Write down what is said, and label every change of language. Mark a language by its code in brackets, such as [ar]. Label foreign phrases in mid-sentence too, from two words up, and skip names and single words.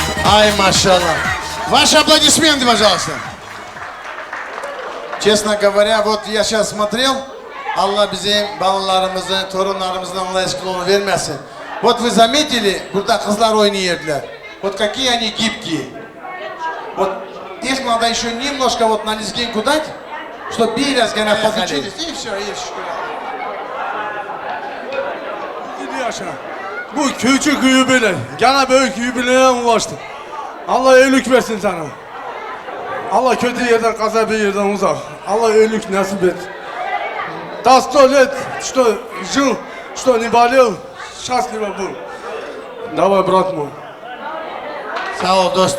[ru] Ай, машаллах. Ваши аплодисменты, пожалуйста. Честно говоря, вот я сейчас смотрел, [tr] Allah bizim balalarımızın, torunlarımızın Allah eşkılığını vermesin. [ru] Вот вы заметили, [tr] burada kızlar oynuyorlar. [ru] Вот какие они гибкие. Вот их надо еще немножко вот на лезгинку дать, чтобы [tr] biraz gene [ru] подучились. И все, и şükür. [tr] Yaşa. Bu küçük yübile, gene büyük yübileye ulaştı. Allah iyilik versin sana. Allah kötü yerden, kaza bir yerden uzak. Allah iyilik nasip et. [ru] До 100 лет, что жил, что не болел, счастливо был. Давай, брат мой. [tr] Sağ ol dostum.